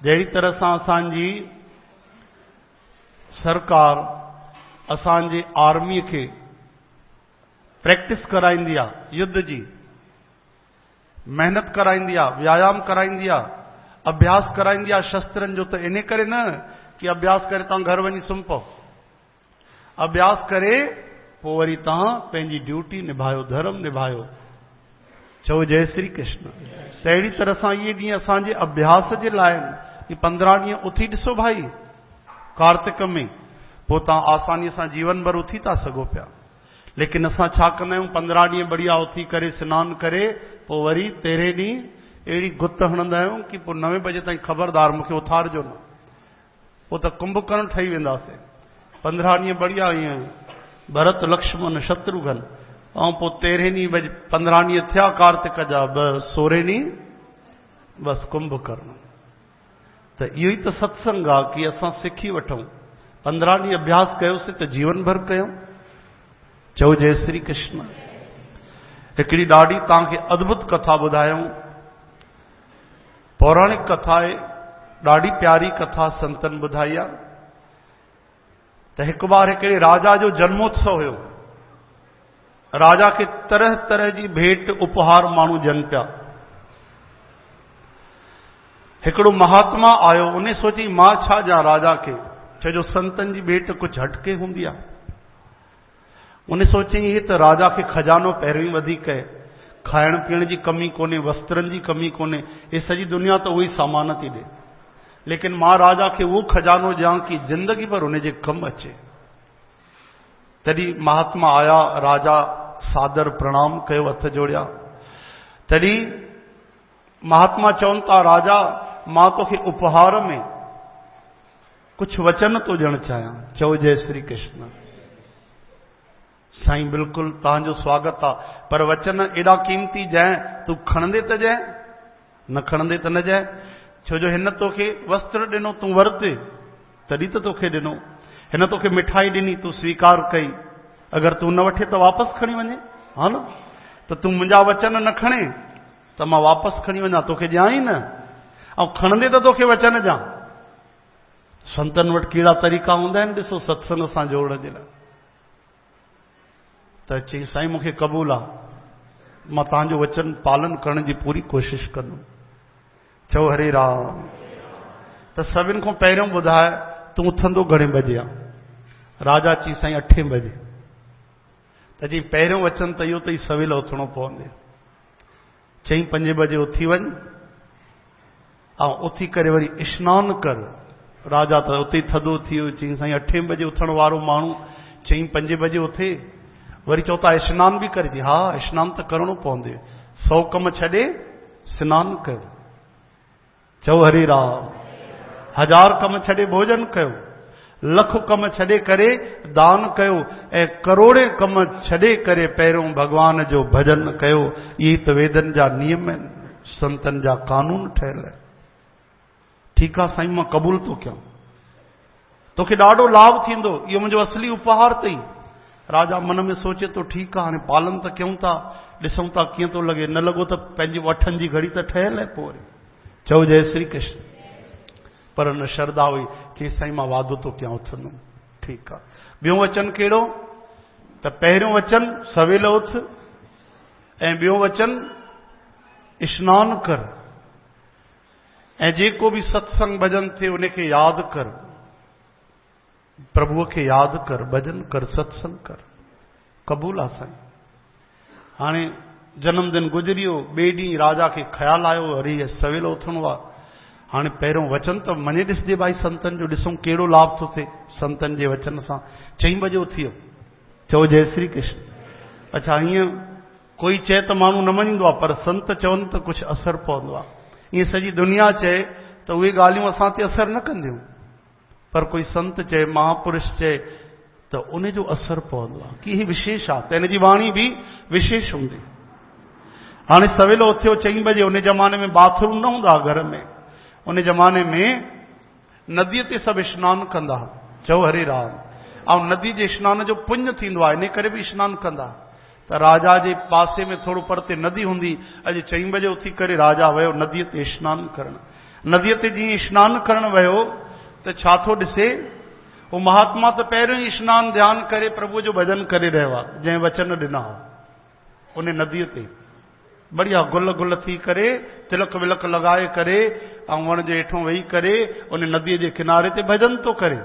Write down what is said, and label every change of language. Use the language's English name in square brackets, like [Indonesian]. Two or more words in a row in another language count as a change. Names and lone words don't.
[Sindhi] जहिड़ी तरह सां असांजी सरकार असांजे आर्मीअ खे प्रैक्टिस कराईंदी आहे, युद्ध जी मेहनत कराईंदी आहे, व्यायाम कराईंदी आहे, अभ्यास कराईंदी आहे शस्त्रनि जो। त इन करे न कि अभ्यास करे तव्हां घर वञी सुम्ही पओ। अभ्यास करे पोइ वरी तव्हां पंहिंजी ड्यूटी निभायो, धर्म निभायो। चओ जय श्री कृष्ण। त अहिड़ी तरह सां इहे ॾींहं असांजे अभ्यास जे लाइ आहिनि कि 15 ॾींहं उथी ॾिसो भाई कार्तिक में, पोइ तव्हां आसानीअ सां जीवन भर उथी था सघो पिया। लेकिन असां छा कंदा आहियूं, 15 ॾींहं बढ़िया उथी करे सनानु करे पोइ वरी 13 ॾींहं अहिड़ी गुत हणंदा आहियूं कि पोइ 9 बजे ताईं ख़बरदार मूंखे उथारिजो न, पोइ त कुंभकर्ण ठही वेंदासीं। 15 ॾींहं बढ़िया ईअं भरत लक्ष्मण शत्रुघ्न, ऐं पोइ 13 ॾींहं बजे 15 ॾींहं थिया कार्तिक जा, 16 ॾींहं बसि कुंभकर्ण। त इहो ई त सत्संग आहे कि असां सिखी वठूं। 15 ॾींहं अभ्यास कयोसीं त जीवन भर कयूं। चओ जय श्री कृष्ण। हिकिड़ी ॾाढी तव्हांखे अद्भुत कथा ॿुधायूं, पौराणिक कथा आहे, ॾाढी प्यारी कथा संतन ॿुधाई आहे। त हिकु बार हिकिड़े राजा जो जन्मोत्सव हुयो। राजा खे तरह तरह जी भेंट उपहार माण्हू ॾियनि पिया। हिकिड़ो महात्मा आयो, उन सोची मां छा ॾियां राजा खे, छो जो संतनि जी भेंट कुझु हटके हूंदी आहे। उन सोची इहे त राजा खे खजानो पहिरियों ई वधीक आहे, खाइण पीअण जी कमी कोन्हे, वस्त्रनि जी कमी कोन्हे, हे सॼी दुनिया त उहो ई सामान थी ॾे। लेकिन मां राजा खे उहो खजानो ॾियां कि जिंदगी भर उन जे कमु अचे। तॾहिं महात्मा आया, राजा सादर प्रणाम कयो, हथ जोड़िया। तॾहिं महात्मा चवनि था, राजा मां तोखे उपहार में कुझु वचन थो ॾियणु चाहियां। चओ जय श्री कृष्ण। साईं बिल्कुलु तव्हांजो स्वागत आहे, पर वचन एॾा कीमती जंहिं तूं खणंदे त जंहिं, न खणंदे त न जंहिं। छो जो हिन तोखे वस्त्र ॾिनो, तूं वरिते तॾहिं त तोखे ॾिनो। हिन तोखे मिठाई ॾिनी, तूं स्वीकार कई। अगरि तूं न वठे त वापसि खणी वञे, हा न। त तूं मुंहिंजा वचन न खणे त मां वापसि खणी वञा, तोखे ॾियां ई न, ऐं खणंदे त तोखे वचन ॾियां। संतनि वटि कहिड़ा तरीक़ा हूंदा आहिनि ॾिसो सत्संग सां जोड़ण जे लाइ। त चई साईं मूंखे क़बूल आहे, मां तव्हांजो वचन पालन करण जी पूरी कोशिशि कंदुमि। चओ हरे राम। त सभिनि खां पहिरियों ॿुधाए तूं उथंदो घणे बजे आहे? राजा चई साईं 8 बजे। त चई पहिरियों वचन त इहो त ई सवेल उथणो पवंदे। चई 5 बजे उथी वञ ऐं उथी करे वरी स्नान कर। राजा त उते ई थधो थी वियो। चई साईं 8 बजे उथण वारो माण्हू, चई 5 बजे उथे, वरी चओ था स्नान बि करे। हा स्नान त करणो पवंदे, 100 कम छॾे स्नान कर। चओ हरे राम। 1000 कम छॾे भोजन कयो, 1,00,000 कम छॾे करे दान कयो, ऐं करोड़े कम छॾे करे पहिरियों भगवान जो भजन कयो। इहे त वेदनि जा नियम आहिनि, संतनि जा कानून ठहियल आहिनि। ठीकु आहे साईं, मां क़बूल थो कयां, तोखे ॾाढो लाभ थींदो, इहो मुंहिंजो असली उपहार अथई। राजा मन में सोचे तो, ठीकु आहे हाणे पालन त कयूं था, ॾिसूं था कीअं थो लॻे। न लॻो त पंहिंजी वठनि जी घड़ी त ठहियल आहे पोइ वरी। चओ जय श्री कृष्ण। पर न श्रद्धा हुई, चई साईं मां वादो थो कयां उथंदुमि। ठीकु आहे। ॿियो वचन कहिड़ो? त पहिरियों वचन सवेल उथ, ऐं ॿियो वचन स्नान कर, ऐं जेको बि सत्संग भजन थिए उनखे यादि कर, प्रभुअ खे यादि कर, भजन कर, सत्संग कर। क़बूल आहे साईं। हाणे जन्मदिन गुज़रियो, ॿिए ॾींहुं राजा खे ख़्यालु आयो, अरे सवेल उथणो आहे। हाणे पहिरियों वचन त मञे ॾिसजे भाई संतन जो, ॾिसूं कहिड़ो लाभ थो थिए संतन जे वचन सां। 4 बजे उथी वियो, चओ जय श्री कृष्ण। अच्छा, हीअं कोई चए त माण्हू न मञींदो आहे, पर संत चवनि त कुझु असर पवंदो आहे। ईअं सॼी दुनिया चए त उहे ॻाल्हियूं असां ते असर न कंदियूं, पर कोई संत चए, महापुरुष चए त उन जो असर पवंदो आहे कि हीअ विशेष आहे, त हिन जी वाणी बि विशेष हूंदी। हाणे सवेल उथियो 4 बजे, उन ज़माने में बाथरूम न हूंदा घर में, उन ज़माने में नदीअ ते सभु सनानु कंदा, चओ हरे राम। ऐं नदी जे सनान जो पुण्य थींदो आहे, इन करे बि सनानु कंदा। त राजा जे पासे में थोरो परते नदी हूंदी। अॼु 4 बजे उथी करे राजा वियो नदीअ ते सनानु करणु। नदीअ ते जीअं सनानु करणु वियो त छा थो ॾिसे, उहो महात्मा त पहिरियों ई सनानु ध्यानु करे प्रभु जो भजन करे रहियो आहे, जंहिं वचन ॾिना उन नदीअ ते बढ़िया गुल गुल थी करे, तिलक विलक लॻाए करे, ऐं वण जे हेठों वेही करे उन नदीअ जे किनारे ते भजन थो करे।